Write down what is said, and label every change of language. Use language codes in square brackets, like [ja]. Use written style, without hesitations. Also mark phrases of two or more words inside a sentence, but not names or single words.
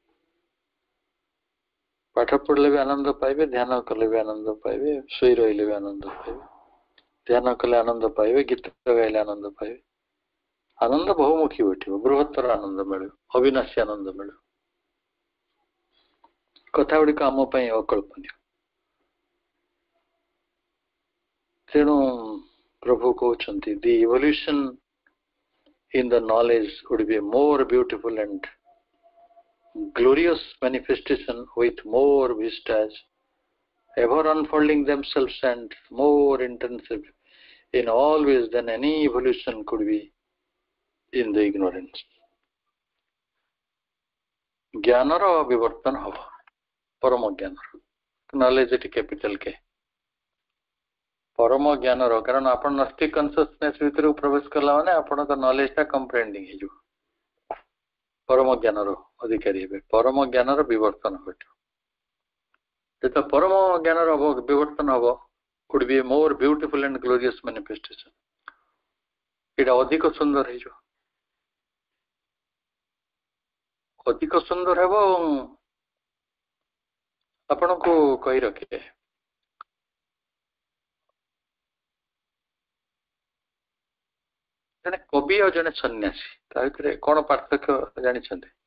[or] ପାଠ ପଢିଲେ ବି ଆନନ୍ଦ ପାଇବେ, ଧ୍ୟାନ କଲେ ବି ଆନନ୍ଦ ପାଇବେ, ଶୋଇ ରହିଲେ ବି ଆନନ୍ଦ ପାଇବେ, ଧ୍ୟାନ କଲେ ଆନନ୍ଦ ପାଇବେ, ଗୀତ ଗାଇଲେ ଆନନ୍ଦ ପାଇବେ। ଆନନ୍ଦ ବହୁମୁଖୀ ଉଠିବ, ବୃହତ୍ତର ଆନନ୍ଦ ମିଳିବ, ଅବିନାଶୀ ଆନନ୍ଦ ମିଳିବ। କଥା ଗୁଡିକ ଆମ ପାଇଁ ଅକଳ୍ପନୀୟ। ତେଣୁ ପ୍ରଭୁ କହୁଛନ୍ତି, [en] the evolution in the knowledge would be a more beautiful and glorious manifestation with more vistas ever unfolding themselves and more intensive in all ways than any evolution could be in the ignorance. [or] ଜ୍ଞାନର ବିବର୍ତ୍ତନ ହବ, ପରମ ଜ୍ଞାନର। ନଲେଜ ଏଠି [en] capital K, [or] ପରମ ଜ୍ଞାନର। କାରଣ ଆପଣ [en] gnostic consciousness [or] ଭିତରକୁ ପ୍ରବେଶ କଲା ମାନେ ଆପଣଙ୍କ ନଲେଜଟା କମ୍ପ୍ରେହେଣ୍ଡିଂ ହେଇଯିବ, ପରମ ଜ୍ଞାନର ଅଧିକାରୀ ହେବେ, ପରମ ଜ୍ଞାନର ବିବର୍ତ୍ତନ ଘଟିବ। ଯେତେବେଳେ ପରମ ଜ୍ଞାନର ବିବର୍ତ୍ତନ ହବ, [en] could be a more beautiful and glorious manifestation, [or] ଏଇଟା ଅଧିକ ସୁନ୍ଦର ହେଇଯିବ, ଅଧିକ ସୁନ୍ଦର ହେବ। ଆପଣଙ୍କୁ କହି ରଖିବେ, ଜଣେ କବି ଆଉ ଜଣେ ସନ୍ନ୍ୟାସୀ, ତା ଭିତରେ କଣ ପାର୍ଥକ୍ୟ ଜାଣିଛନ୍ତି?